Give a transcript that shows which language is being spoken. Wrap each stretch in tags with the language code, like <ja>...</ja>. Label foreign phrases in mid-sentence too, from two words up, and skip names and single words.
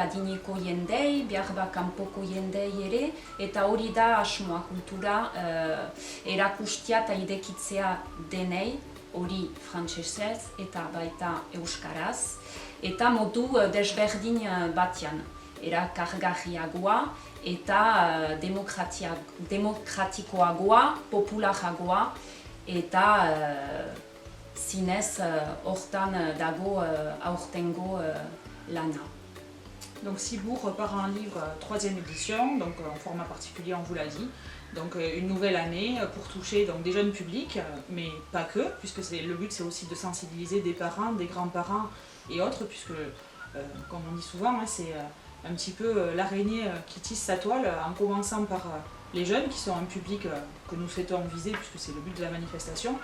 <eu>adineko jendei, behar kanpoko jendei ere, eta hori da asmoa kultura erakustia eta idekitzea denei, hori frantsesez eta baita euskaraz, eta modu desberdin batean, erakargarriagoa eta demokratikoagoa, popularagoa, eta zinez hortan dago aurtengo lana.</eu> <fr>Donc Cibourg par un livre, troisième édition, donc en format particulier on vous l'a dit. Donc une nouvelle année pour toucher donc, des jeunes publics, mais pas que, puisque le but c'est aussi de sensibiliser des parents, des grands-parents et autres, puisque comme on dit souvent, c'est un petit peu l'araignée qui tisse sa toile, en commençant par les jeunes qui sont un public que nous souhaitons viser, puisque c'est le but de la manifestation.</fr>